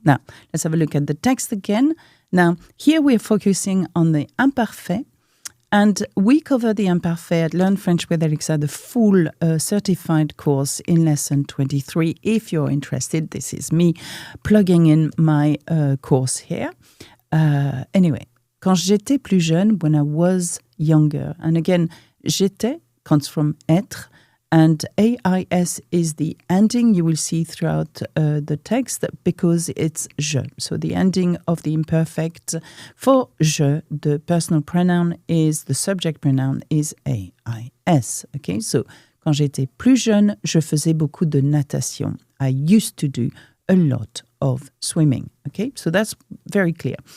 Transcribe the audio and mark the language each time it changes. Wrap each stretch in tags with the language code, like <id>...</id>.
<en>Now, let's have a look at the text again. Now, here we're focusing on the imparfait. And we cover the imparfait at Learn French with Alexa, the full certified course in lesson 23. If you're interested, this is me plugging in my course here. Anyway,</en> <fr>quand j'étais plus jeune,</fr> <en>when I was younger. And again, j'étais comes from être. And AIS is the ending you will see throughout the text because it's je. So the ending of the imperfect for je, the personal pronoun is, the subject pronoun is AIS.</en> <fr>Okay, so quand j'étais plus jeune, je faisais beaucoup de natation.</fr> <en>I used to do a lot of swimming. Okay, so that's very clear.</en>